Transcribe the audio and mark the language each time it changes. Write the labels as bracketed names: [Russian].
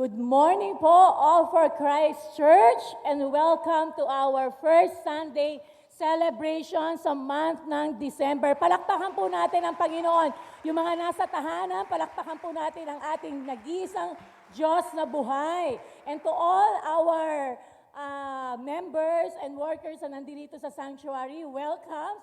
[English] morning po, all for Christ Church, and welcome to our first Sunday celebration sa month ng December. [Filipino] Palakpakan po natin ang Panginoon. Yung mga nasa tahanan, palakpakan po natin ang ating nag-iisang Diyos na buhay. [English] And to all our members and workers [Filipino] na nandito sa [English] sanctuary, welcome.